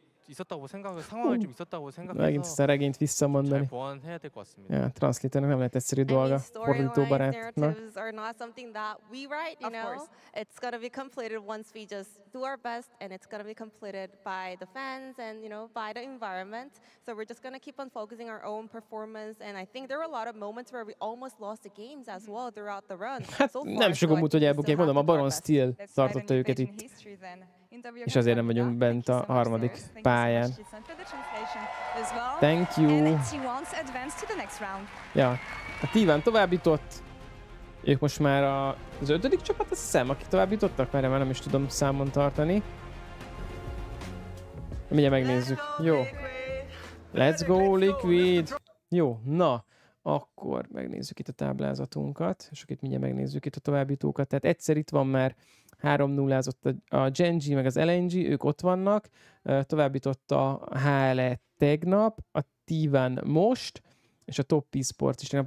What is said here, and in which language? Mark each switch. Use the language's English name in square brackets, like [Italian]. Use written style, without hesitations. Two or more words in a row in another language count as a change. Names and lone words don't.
[Hungarian] Megint ezt a regényt visszamondani. Ja, translatornak nem lehet egyszerű dolga, fordítóbarátnak. [English] Are not something that we write, you know. It's gonna be completed once we just do our best, and it's gonna be completed by the fans and, you know, by the environment. So we're just gonna keep on focusing our own performance, and I think there were a lot of moments where we almost lost the games as well throughout the run. [Hungarian] Hát nem sokan múlt, hogy elbukják, mondom, a Baron Steel tartotta őket itt. És azért nem vagyunk bent a harmadik pályán. [English] Thank you. [Hungarian] Ja, a T1 továbbjutott. Ők most már az 5. csapat, azt hiszem, akik továbbjutottak, már nem is tudom számon tartani. Mindjárt megnézzük. Jó. [English] Let's go, Liquid! [Hungarian] Jó, na, akkor megnézzük itt a táblázatunkat, és akkor itt mindjárt megnézzük itt a továbbjutókat. Tehát egyszer itt van már 3-0-ázott a Genji meg az LNG, ők ott vannak. Továbbjutott a HLE tegnap, a T1 most, és a Top eSports is tegnap.